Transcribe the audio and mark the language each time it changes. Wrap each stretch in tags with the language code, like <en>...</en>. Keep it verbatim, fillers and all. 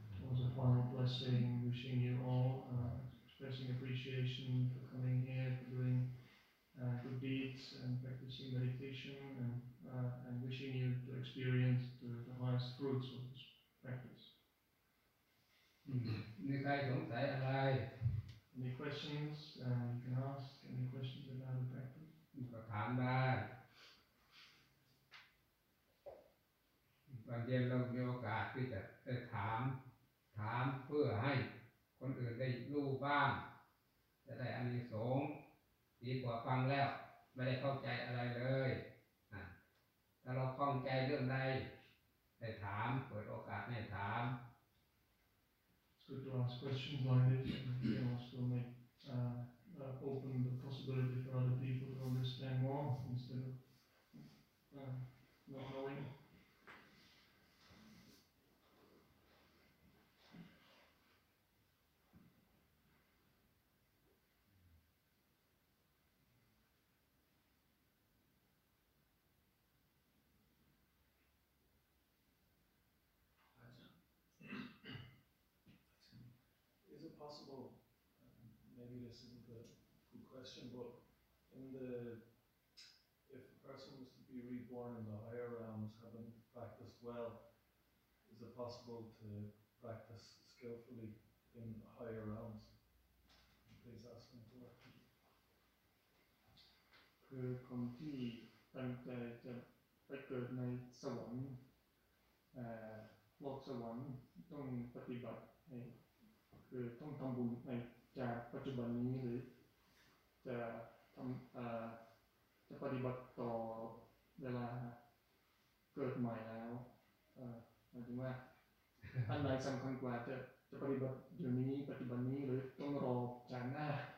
<en>As a final blessing, wishing you all, uh, expressing appreciation for coming here, for doing uh, good deeds and practicing meditation, and, uh, and wishing you to experience the, the highest fruits of this practice.</en> <th>มีใครสงสัยอะไร</th> <en>Any questions? Uh, you can ask any questions about the practice.</en> <th>ก็ถามได้ตอนเย็นเรามีโอกาสที่จะได้ถามถามเพื่อให้คนอื่นได้รู้บ้างจะได้อานิสงส์ดีกว่าฟังแล้ว ไม่ได้เข้าใจอะไรเลยอ่ะถ้าเราข้องใจเรื่องใดให้ถามเปิดโอกาสให้ถาม</th> <en>It's good to ask questions like this, and you know, also make uh, uh, open the possibility for other people to understand more instead of uh, not knowing. Possible, um, maybe this isn't a good question, but in the if a person was to be reborn in the higher realms, having practiced well, is it possible to practice skillfully in the higher realms? Please ask me for it.</en> <th>คือคนที่ตั้งใจจะไปเกิดในสวรรค์โลกสวรรค์ต้องปฏิบัติให้คือต้องทำบุญในจากปัจจุบันนี้หรือจะทำเอ่อจะปฏิบัติต่อเวลาเกิดใหม่แล้วเอ่อหมายถึงว่าอันไหนสำคัญกว่าจะจะปฏิบัติเดี๋ยวนี้ปัจจุบันนี้หรือต้องรอจากหน้า</th>